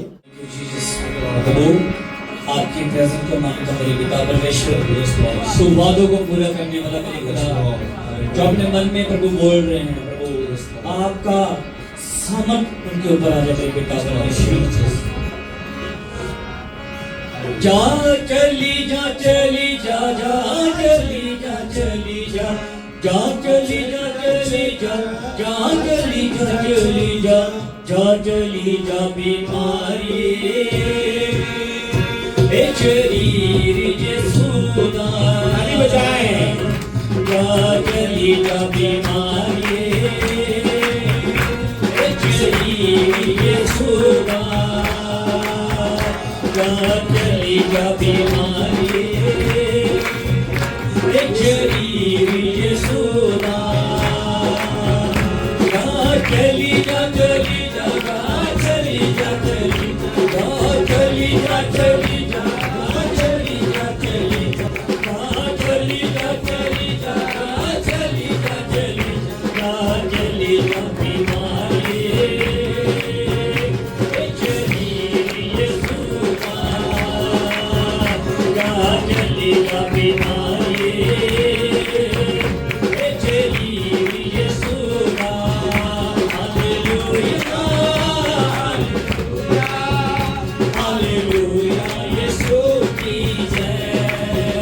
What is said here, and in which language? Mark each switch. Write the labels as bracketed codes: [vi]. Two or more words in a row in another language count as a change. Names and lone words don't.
[hi] प्रभु आपकी प्रेजेंस को मांगता मेरे पिता परमेश्वर, सुवादों को पूरा करने वाला मेरे खुदा, जो अपने मन में प्रभु बोल रहे हैं, प्रभु आपका सामर्थ उनके ऊपर आ जाए मेरे पिता परमेश्वर। जा चली जा चली जा, जा चली जा चली जा, जा चली जा चली जा, जा चली जा चली जा, जा चली जा बीमारी [pa] ਏ ਸ਼ਰੀਰ ਯਿਸੂ ਦਾ [hi] बचाए, जा चली जा [pa] ਬੀਮਾਰੀ ਏ ਸ਼ਰੀਰ ਯਿਸੂ ਦਾ, [hi] जा चली जा बीमारी [pa] ਏ ਸ਼ਰੀਰ ਯਿਸੂ ਦਾ, [hi] जा चली जा चली जा, जा चली जा चली जा, जा चली जा चली जा, जा चली जा चली जा, जा चली जा चली जा, जा चली जा चली जा, जा चली जा [pa] ਬੀਮਾਰੀ ਏ ਸ਼ਰੀਰ ਯਿਸੂ ਦਾ, [hi] जा चली जा [pa] ਬੀਮਾਰੀ ਏ ਸ਼ਰੀਰ ਯਿਸੂ ਦਾ। [hi] हालेलुया, हालेलुया, यीशु की जय।